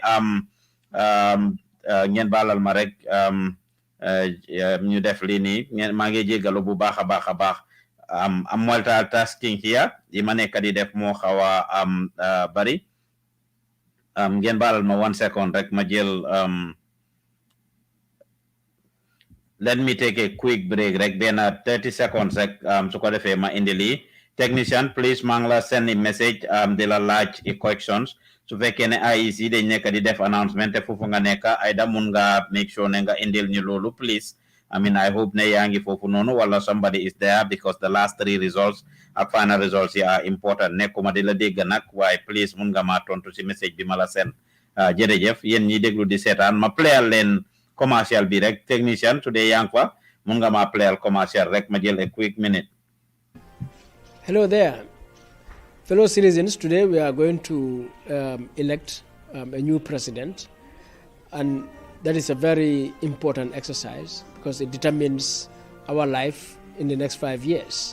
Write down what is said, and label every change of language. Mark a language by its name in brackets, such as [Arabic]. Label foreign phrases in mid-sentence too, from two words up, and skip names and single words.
[Wolof] ngeen baalal ma rek ñu def lii nii ngeen maa ngi jégalu bu baax a baax am [English] multitasking here [Wolof] yi ma nekk di def moo xaw a bari ngeen baalal ma 1 second rek ma jël [English] let me take a quick break [Wolof] rek benn 30 seconds rek su ko defee ma indi lii [English] technician please [Wolof] maa ngi la [English] send message [Wolof] di la laaj questions su fekkee ne IEC dañ nekk di def announcement te foofu nga nekk ayda mun nga [English] make sure [Wolof] ne nga indil ñu loolu [English] please I mean I hope [Wolof] ne yaa ngi foofu noonu wala [English] somebody is there because the last 3 results [Wolof] ak [English] final results [Wolof] yi [English] are important [Wolof] nekkuma di la dégg nag waaye please mun nga maa tontu si message bi ma la send jërëjëf yéen ñi déglu di seetaan ma playal leen commercial bi rek technician su dee yaa ngi fa mun nga maa playal commercial rek ma jël [English] a quick minute. Hello there. Fellow citizens, today we are going to elect a new president, and that is a very important exercise because it determines our life in the next 5 years.